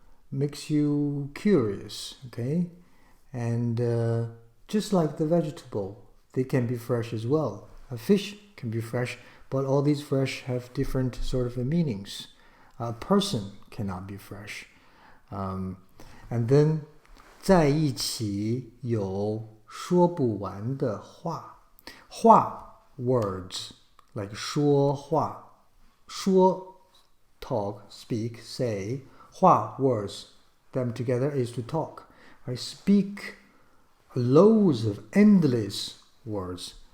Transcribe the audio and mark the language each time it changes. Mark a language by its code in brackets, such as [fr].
[en] Makes you curious, okay? And just like the vegetable, they can be fresh as well. A fish can be fresh, but all these fresh have different sort of meanings. A person cannot be fresh. And then [zh] 在一起有说不完的话。 [en] 话 words like 说话，说 talk, speak, say. 话 words, them together is to talk. I speak loads of endless words.